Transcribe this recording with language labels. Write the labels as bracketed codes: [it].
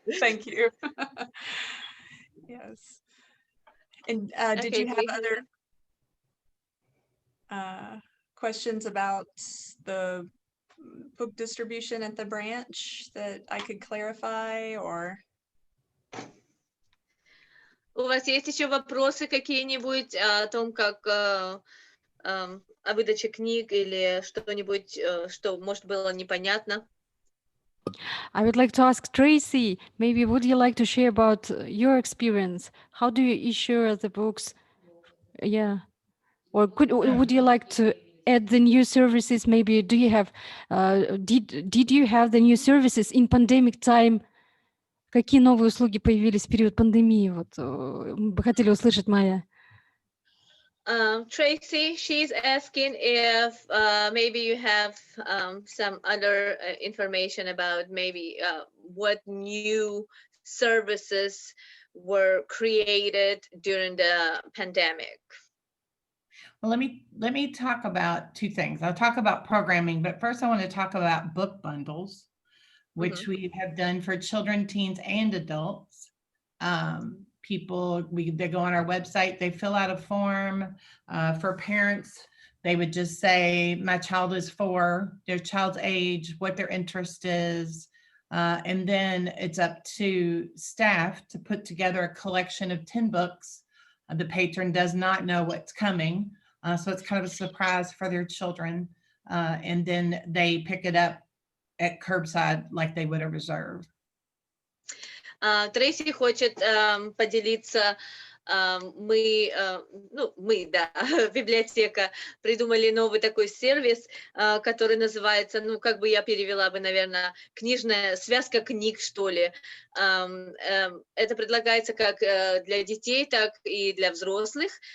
[en] Thank you. Yes. And did Okay, you have please. other questions about the book distribution at the branch that I could clarify, or? [ru] У вас есть еще вопросы какие-нибудь о том, как о выдаче книг или что-нибудь, что, может, было непонятно? [en] I would like to ask Tracy, maybe would you like to share about your experience? How do you issue the books? Yeah. Or would you like to add the new services? Maybe do you have, did you have the new services in pandemic time? [ru] Какие новые услуги появились в период пандемии? Вот мы бы хотели услышать, Майя. [en] Tracy, she's asking if maybe you have some other information about maybe what new services were created during the pandemic. Well, let me talk about two things. I'll talk about programming, but first I want to talk about book bundles, which we have done for children, teens, and adults. People, they go on our website, they fill out a form. For parents, they would just say, my child is 4, their child's age, what their interest is. And then it's up to staff to put together a collection of 10 books. The patron does not know what's coming. So it's kind of a surprise for their children. And then they pick it up at curbside like they would have reserved. [ru] Трейси хочет поделиться. Мы, да, библиотека, придумали новый такой сервис, который называется, ну, как бы я перевела бы, наверное, книжная связка книг, что ли. Это предлагается как для детей, так и для взрослых.